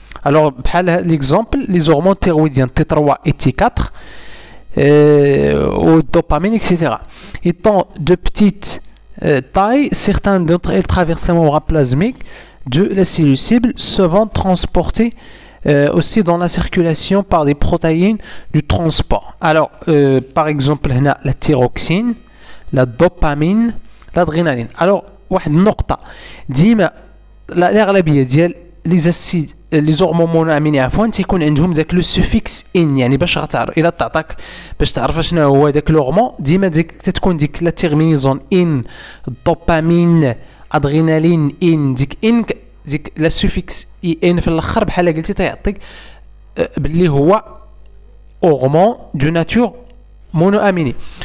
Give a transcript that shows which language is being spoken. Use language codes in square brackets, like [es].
[ar] الوغ بحال ليكزامبل [fr] لي زورمون تيرويديان [ar] تي 3 اي تي 4 او الدوبامين اكسيتيرا. [fr] étant de petite taille, certains d'entre elles traversent la membrane plasmique de la cellule cible, se vont transporter aussi dans la circulation par des protéines du transport. Alors, par exemple, la thyroxine, la dopamine, l'adrénaline. [ar] Alors, واحد النقطة ديما الأغلبية ديال [fr] لي زورمون مونواميني [ar] عفوا تيكون عندهم داك لو سوفيكس ان، يعني باش غتعرف الا تعطاك باش تعرف شنو هو داك لورمون ديما تتكون ديك [fr] لا تيرمينيزون [ar] ان، دوبامين، ادرينالين ان، ديك لا سوفيكس اي ان في الاخر بحال قلتي تيعطيك باللي هو هرمون دو ناتور مونو اميني.